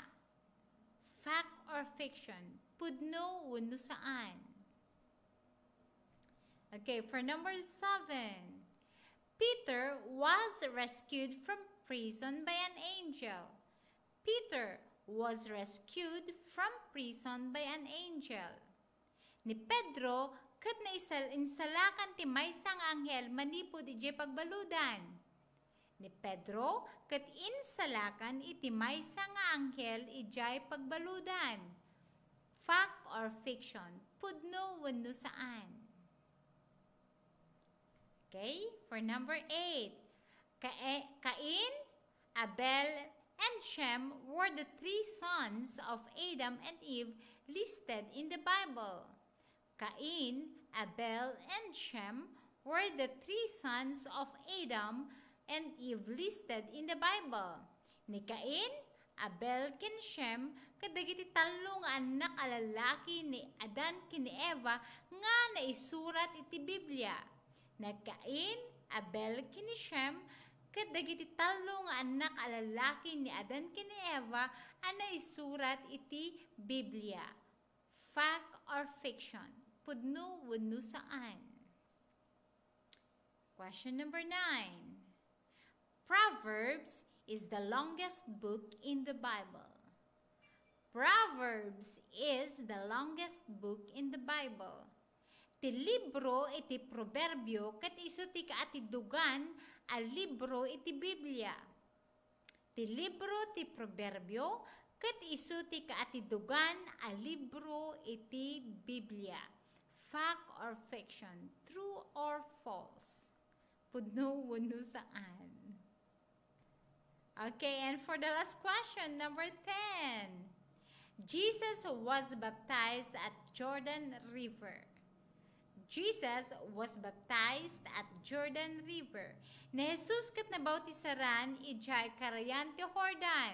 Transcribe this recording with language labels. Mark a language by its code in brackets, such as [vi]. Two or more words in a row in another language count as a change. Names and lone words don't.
[en] Fact or fiction? [ilo] Pudno, wano, saan? [en] Okay, for number 7. Peter was rescued from prison by an angel. Peter was rescued from prison by an angel. [ilo] Ni Pedro, kat na insalakan ti maysang anghel manipod iti pagbaludan. Ni Pedro, kat insalakan iti maysang anghel iti pagbaludan. [en] Fact or fiction? [ilo] Pudno, wano, saan? [en] Okay, for number 8. Cain, Abel, and Shem were the 3 sons of Adam and Eve listed in the Bible. Cain, Abel, and Shem were the 3 sons of Adam and Eve listed in the Bible. [ilo] Ni Cain, Abel, ken Shem, kadagiti talo nga anak alalaki ni Adan ken Eva nga naisurat iti Biblia. Na Cain, Abel, ken Shem, kadagiti talo nga anak alalaki ni Adan ken Eva ana isurat iti Biblia. [en] Fact or fiction? [ilo] Pudno, wano, saan? [en] Question number 9. Proverbs is the longest book in the Bible. Proverbs is the longest book in the Bible. [ilo] Ti libro iti proverbio ket isu ti kaatidugan a libro iti Biblia. Ti libro ti proverbio ket isu ti kaatidugan a libro iti Biblia. [en] Fact or fiction? True or false? [ilo] Pudno, wano, saan? [en] Okay, and for the last question, number 10. Jesus was baptized at Jordan River. Jesus was baptized at Jordan River. [ilo] Ni Jesus kat nabautisaran ijay karayan ti Jordan.